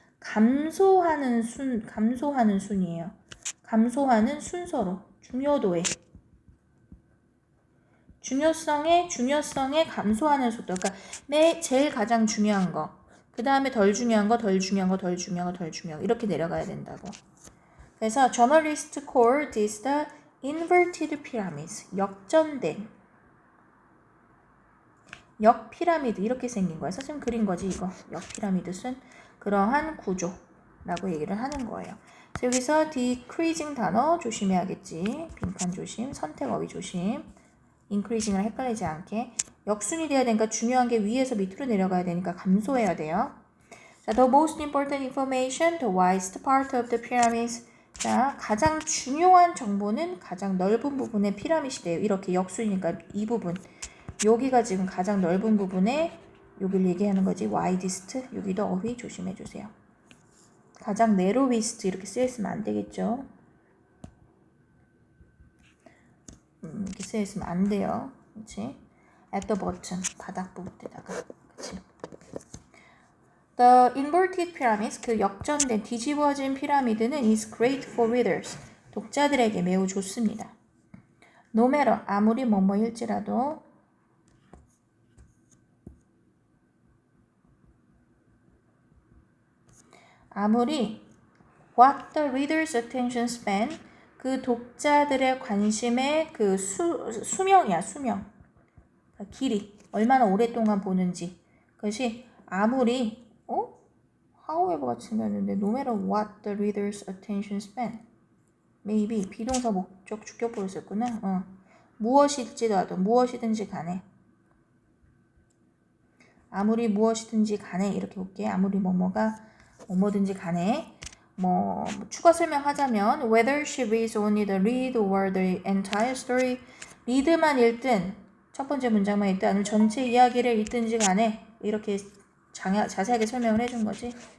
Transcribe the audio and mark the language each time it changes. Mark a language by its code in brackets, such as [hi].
[ko] 감소하는 순이에요. 감소하는 순서로 중요도에 중요성에 감소하는 속도. 그러니까 제일 가장 중요한 거. 그 다음에 덜 중요한 거, 덜 중요한 거, 덜 중요한 거, 덜 중요한 거. 이렇게 내려가야 된다고. 그래서 [en] journalist called this the inverted pyramids. [ko] 역전된. 역피라미드 이렇게 생긴 거예요. 선생님 그린 거지 이거. 역피라미드는 그러한 구조라고 얘기를 하는 거예요. 그래서 여기서 decreasing 단어 조심해야겠지. 빈칸 조심, 선택 어휘 조심. increasing을 헷갈리지 않게. 역순이 돼야 되니까 중요한 게 위에서 밑으로 내려가야 되니까 감소해야 돼요. [en] 자, the most important information, the widest part of the pyramids. [ko] 자, 가장 중요한 정보는 가장 넓은 부분의 피라미드 돼요. 이렇게 역순이니까 이 부분. 여기가 지금 가장 넓은 부분에 여기를 얘기하는 거지. [en] widest. [ko] 여기도 어휘 조심해 주세요. 가장 narrowest 이렇게 쓰였으면 안 되겠죠. 이렇게 쓰였으면 안 돼요. 그렇지? [en] at the bottom. [ko] 바닥 부분에다가. 그렇지? [en] The inverted pyramids, [ko] 그 역전된 뒤집어진 피라미드는 [en] is great for readers. [ko] 독자들에게 매우 좋습니다. [en] No matter, [ko] 아무리 뭐뭐일지라도 아무리 [en] what the reader's attention span, [ko] 그 독자들의 관심의 그 수명이야, 수명. 그러니까 길이, 얼마나 오랫동안 보는지. 그것이 아무리 however 같이 생겼는데 [en] no matter what the reader's attention span. [ko] maybe 비동사 목적 주격보를 썼구나. 무엇일지라도 무엇이든지 간에 아무리 무엇이든지 간에 이렇게 볼게. 아무리 뭐뭐든지 간에 뭐 추가 설명하자면 [en] whether she reads only the read or the entire story [ko] read만 읽든 첫 번째 문장만 읽든 아니면 전체 이야기를 읽든지 간에 이렇게 자세하게 설명을 해준 거지.